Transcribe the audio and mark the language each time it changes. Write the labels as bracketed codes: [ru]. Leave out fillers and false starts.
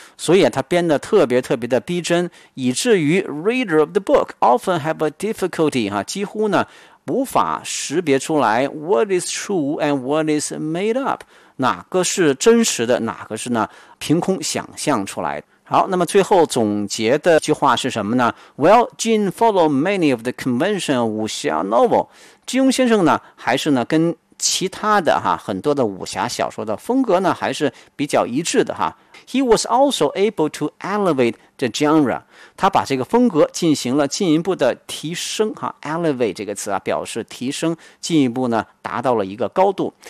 [zh] 所以它编得特别特别的逼真，以至于 [en] reader of the book often have a difficulty,、 [zh] 啊、几乎呢无法识别出来 [en] what is true and what is made up, [zh] 哪个是真实的，哪个是呢凭空想象出来的。好，那么最后总结的一句话是什么呢？ [en] Well, Jin followed many of the convention of wuxia novel. [zh] 金庸先生呢还是呢跟其他的哈很多的武侠小说的风格呢还是比较一致的哈。 [en] He was also able to elevate the genre. [zh] 他把这个风格进行了进一步的提升哈 ,elevate 这个词啊表示提升，进一步呢达到了一个高度。